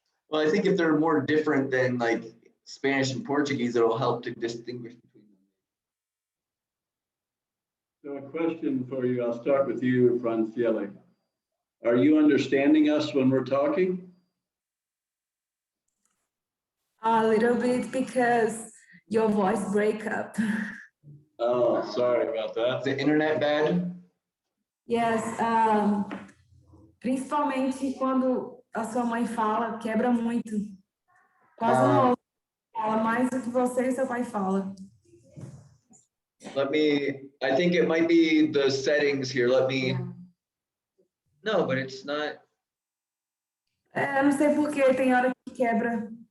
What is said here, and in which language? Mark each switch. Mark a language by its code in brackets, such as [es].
[en] Well, I think if they're more different than like Spanish and Portuguese, it'll help to distinguish between them. So a question for you, I'll start with you, Franciele. Are you understanding us when we're talking? A little bit because your voice break up. Oh, sorry about that. Is the internet bad? [pt] Yes, principalmente quando a sua mãe fala, quebra muito. Quase não ouço. Fala mais do que você e seu pai fala. [en] I think it might be the settings here. No, but it's not. [pt] Não sei por que tem hora que quebra.